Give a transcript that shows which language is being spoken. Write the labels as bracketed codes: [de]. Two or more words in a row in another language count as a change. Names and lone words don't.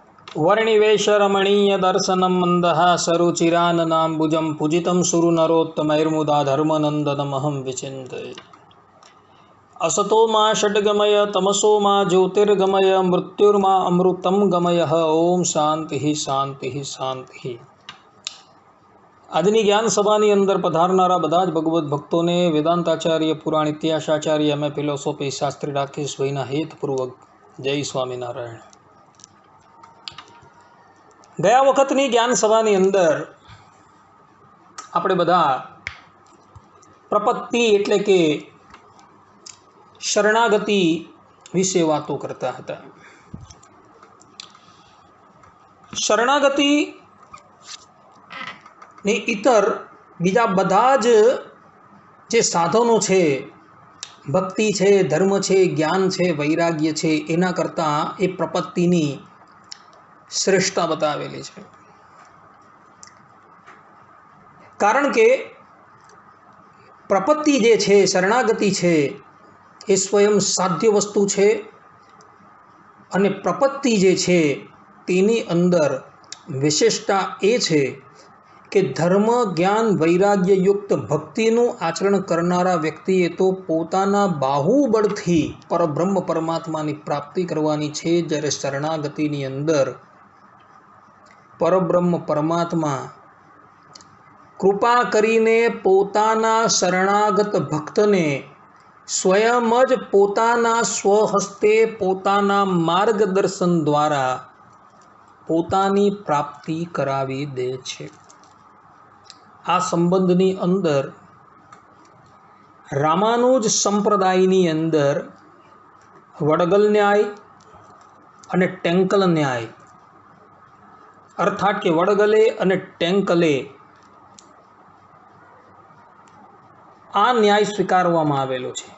[sa] वर्णिवेशरमणीय दर्शनं मन्दहासरुचिराननाम्बुजं पूजितं सुरनरोत्तमैर्मुदा धर्मनन्दनमहं विचिन्तये। असतो मा षड्गमय तमसो मा ज्योतिर्गमय मृत्युर्मा अमृतं गमय। ओम शांति शांति शांति। [gu] આજની જ્ઞાન સભાની અંદર પધારનારા બધા જ ભગવદ્ ભક્તોને વેદાંતાચાર્ય પુરાણ ઇતિહાસાચાર્ય અમે ફિલોસોફી શાસ્ત્રી રાકેશભાઈના હેતપૂર્વક જય સ્વામિનારાયણ। ગયા વખતની જ્ઞાન સભાની અંદર આપણે બધા પ્રપત્તિ એટલે કે શરણાગતિ વિશે વાતો કરતા હતા। શરણાગતિ ને ઇતર બીજા બધાજ જે સાધનો છે, ભક્તિ છે, ધર્મ છે, જ્ઞાન છે, વૈરાગ્ય છે, એના કરતા એ પ્રપત્તિની શ્રેષ્ઠતા બતાવેલી છે। કારણ કે પ્રપત્તિ જે છે, શરણાગતિ છે, એ સ્વયં સાધ્ય વસ્તુ છે અને પ્રપત્તિ જે છે તેની અંદર વિશેષતા એ છે કે ધર્મ જ્ઞાન વૈરાગ્ય યુક્ત ભક્તિનુ આચરણ કરનારા વ્યક્તિએ તો પોતાના બાહુબળથી પરબ્રહ્મ પરમાત્માની પ્રાપ્તિ કરવાની છે। જ્યારે શરણાગતિની અંદર પરબ્રહ્મ પરમાત્મા કૃપા કરીને પોતાના શરણાગત ભક્તને સ્વયં જ પોતાના સ્વહસ્તે પોતાના માર્ગદર્શન દ્વારા પોતાની પ્રાપ્તિ કરાવી દે છે। આ સંબંધની અંદર રામાનુજ સંપ્રદાયની અંદર વડગલ ન્યાય અને ટેંકલ ન્યાય અર્થાત કે વડગલે અને ટેંકલે આ ન્યાય સ્વીકારવામાં આવેલો છે।